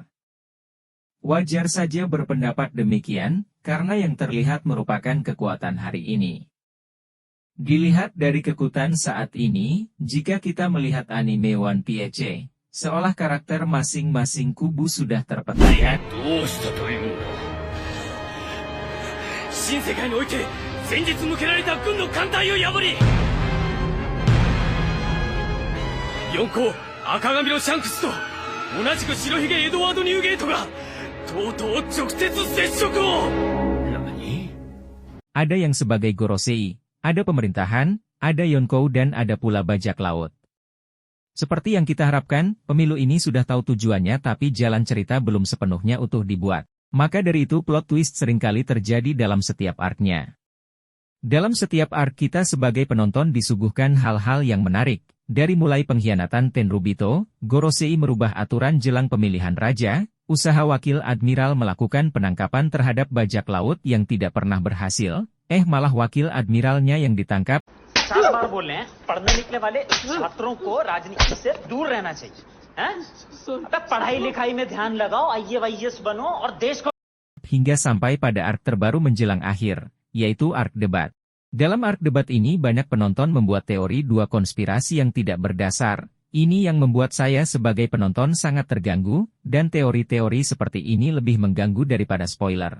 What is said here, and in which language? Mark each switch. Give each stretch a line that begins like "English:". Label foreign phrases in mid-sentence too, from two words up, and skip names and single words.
Indonesian: Wajar saja berpendapat demikian, karena yang terlihat merupakan kekuatan hari ini. Dilihat dari kekuatan saat ini, jika kita melihat anime One Piece, seolah karakter masing-masing kubu sudah terpetakan.
Japanese: 新世界において先日向けられた軍の艦隊を破り四皇赤髪のシャンクスと同じく白ひげエドワード・ニューゲートがとうとう直接接触を。何？
Indonesian: Ada yang sebagai Gorosei, ada pemerintahan, ada Yonkou dan ada pula bajak laut. Seperti yang kita harapkan, pemilu ini sudah tahu tujuannya tapi jalan cerita belum sepenuhnya utuh dibuat. Maka dari itu
English: plot twist
Indonesian: seringkali terjadi dalam setiap arc-nya. Dalam setiap arc kita sebagai penonton disuguhkan hal-hal yang menarik, dari mulai pengkhianatan Tenryubito, Gorosei merubah aturan jelang pemilihan raja, usaha wakil admiral melakukan penangkapan terhadap bajak laut yang tidak pernah berhasil, malah wakil admiralnya yang ditangkap.
Hindi: 7 बार बोल रहे हैं पढ़ने निकले वाले छात्रों को राजनीति से दूर रहना चाहिए हैं? अबे पढ़ाई लिखाई में ध्यान लगाओ, आईएएस बनो और देश को
Indonesian: Hingga sampai pada arc terbaru menjelang akhir, yaitu arc debat. Dalam arc debat ini banyak penonton membuat teori dua konspirasi yang tidak berdasar. Ini yang membuat saya sebagai penonton sangat terganggu, dan teori-teori seperti ini lebih mengganggu daripada spoiler.